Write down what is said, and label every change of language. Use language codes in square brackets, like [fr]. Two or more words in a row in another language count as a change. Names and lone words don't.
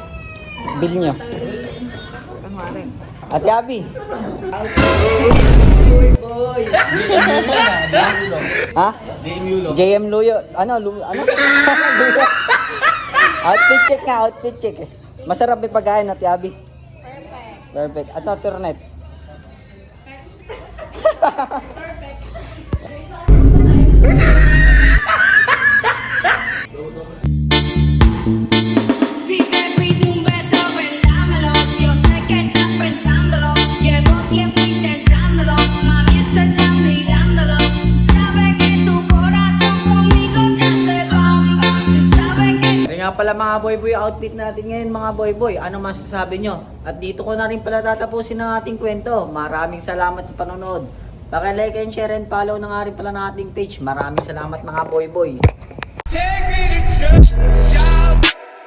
[tl] Bill nyo. Ate Abby. Ha? JM Luyo. Ano? Ano? Luyo. [en] Outfit check [tl] nga, [en] outfit check. [tl] Masarap yung pagkain natin, Abi. Perfect. At Turnet. [es] Sigue, pide un beso, ven, dámelo. Yo sé que estás pensándolo. Llevo tiempo intentándolo. Mami, estoy dándolo. Sabe que tu corazón conmigo te hace bam, bam. Sabe que [tl] Kaya nga pala mga boy-boy outfit natin ngayon mga boy-boy. Ano masasabi nyo? At dito ko na rin pala tatapusin ang ating kwento. Maraming salamat sa panonood. Paki- [en] like and share and follow [tl] na nga rin pala ng ating page. Maraming salamat mga boy-boy. [en] Take me to church, shout.